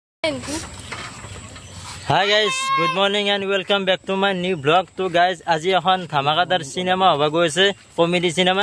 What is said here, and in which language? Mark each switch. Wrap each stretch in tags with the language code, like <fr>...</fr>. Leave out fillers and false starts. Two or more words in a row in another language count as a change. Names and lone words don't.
<en>Hi guys, good morning and welcome back to my new vlog. So guys,</en> <as>আজি এখন ধামাকাদাৰ সিনেমা হ'ব গৈছে, কমেডি সিনেমা।</as>